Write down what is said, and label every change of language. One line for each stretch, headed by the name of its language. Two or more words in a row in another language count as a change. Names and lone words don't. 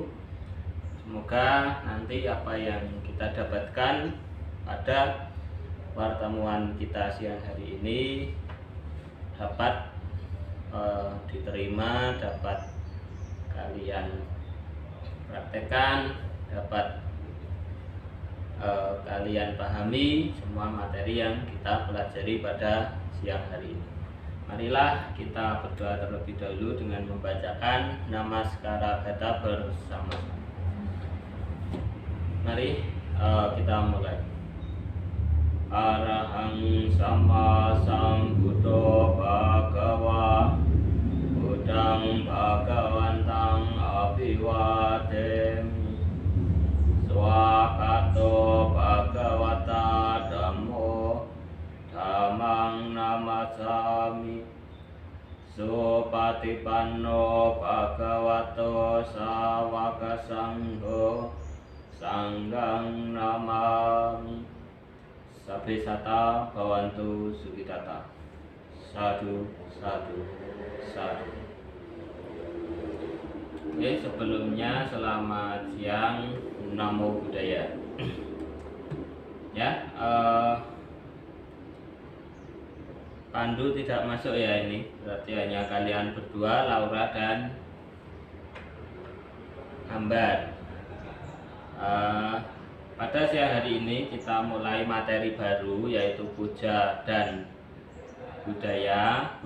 Indonesian: Semoga nanti apa yang kita dapatkan pada pertemuan kita siang hari ini dapat diterima, dapat kalian praktekkan, dapat kalian pahami semua materi yang kita pelajari pada siang hari ini. Marilah kita berdoa terlebih dahulu dengan membacakan Namaskara Gata bersama-sama. Mari kita mulai.
Pali: Arahang Sama Sambuddho Bhagava Buddhang Bhagawantang Abhiwademi Swakato Bhagavata Dhammo Dhammang Namasami Supatipanno Bhagavato Sawaka Sangho Sanghang Namami. Sabbe sata bhavantu sukhitata. Sadhu, sadhu, sadhu.
Indonesian: Oke, sebelumnya selamat siang,
Pali: namo buddhaya.
Indonesian: Ya, Pandu tidak masuk ya ini, berarti hanya kalian berdua, Laura dan Ambar. Pada siang hari ini kita mulai materi baru, yaitu puja dan budaya.